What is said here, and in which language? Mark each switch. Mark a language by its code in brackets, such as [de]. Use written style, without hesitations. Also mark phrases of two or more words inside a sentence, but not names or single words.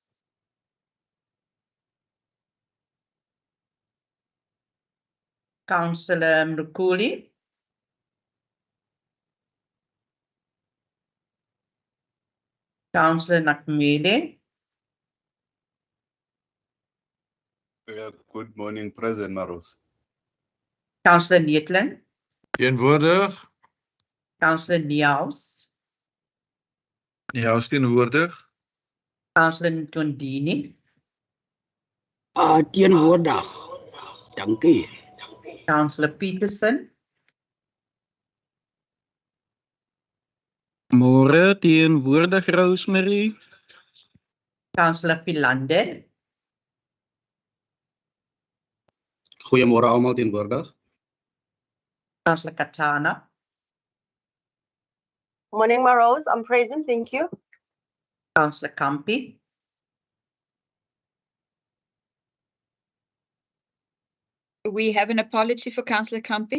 [en] Councillor Mlukuli. Councillor Nakmele. Good morning, President Maros. Councillor Neetling. [af] Teenwoordig. [en] Councillor Niaus. [af] Niaus teenwoordig. [en] Councillor Ntondini. [af] Teenwoordig. Dankie. [en] Councillor Peterson. [af] Môre teenwoordig Rosemary. [en] Councillor Philander. [af] Goeiemôre almal teenwoordig. [en] Councillor Katana. Morning, Maros. I'm present. Thank you. Councillor Kampi. We have an apology for Councillor Kampi.